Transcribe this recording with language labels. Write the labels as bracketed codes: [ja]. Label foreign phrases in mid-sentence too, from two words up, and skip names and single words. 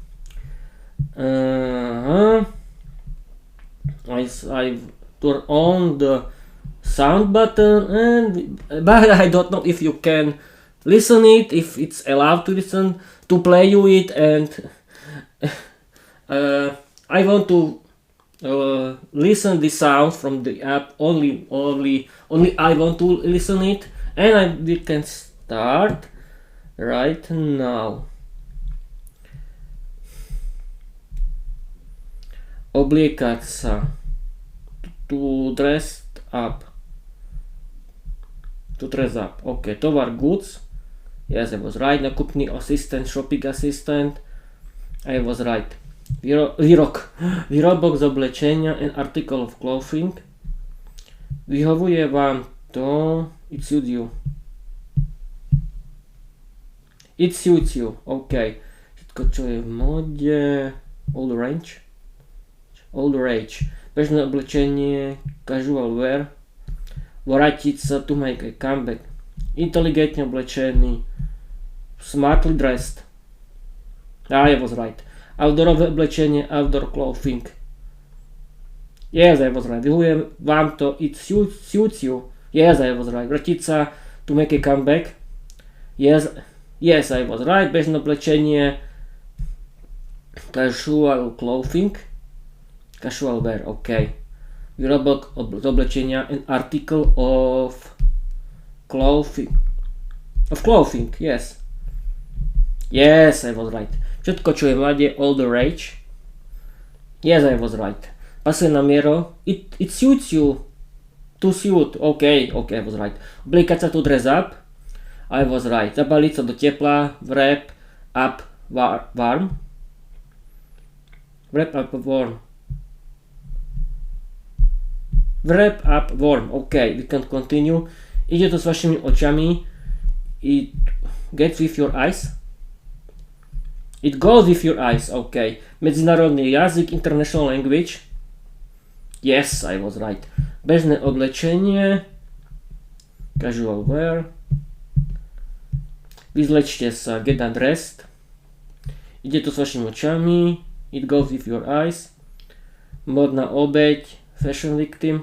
[en] I turn on the sound button, but I don't know if you can listen it, if it's allowed to listen, to play you it, and I want to listen the sound from the app only I want to listen it, and we can start right now. [sk] Obliekať sa, [en] to dress up, okay. Tovar, goods, yes, I was right. Nakupný assistant, shopping assistant, I was right. [sk] Výrobok z oblečenia, [en] an article of clothing. [sk] Vyhovuje vám to, [en] it suits you. It suits you, ok. [sk] Všetko, čo je v mode, [en] all the rage. [sk] Bežné oblečenie, [en] casual wear. [sk] Vrátiť sa, [en] to make a comeback. [sk] Inteligentne oblečený, [en] smartly dressed. I was right. [sk] Outdoorové oblečenie, [en] outdoor clothing. Yes, I was right. [sk] Vyhovuje vám to, [en] it suits you. Yes, I was right. [sk] Vrátiť sa, [en] to make a comeback. Yes, I was right. [sk] Bežné oblečenie, [en] casual clothing. Casual wear, [sk] ok. Výrobok z oblečenia, [en] an article of clothing. Yes. Yes, I was right. [sk] Všetko, čo je mladé, [en] all the rage. Yes, I was right. [sk] Pasuje na mieru, [en] it suits you. To suit, ok, I was right. [sk] Obliekať sa, [en] to dress up, I was right. [sk] Zabaliť sa do tepla, [en] wrap up warm. Wrap up warm, ok, we can continue. [sk] Ide to s vašimi očami, [en] it gets with your eyes. It goes with your eyes, ok. [sk] Medzinárodný jazyk, [en] international language. Yes, I was right. [sk] Bežné oblečenie, [en] casual wear. [sk] Vyzlečte sa, [en] get undressed. [sk] Ide to s vašimi očami, it goes with your eyes. Modná obeť, [en] fashion victim.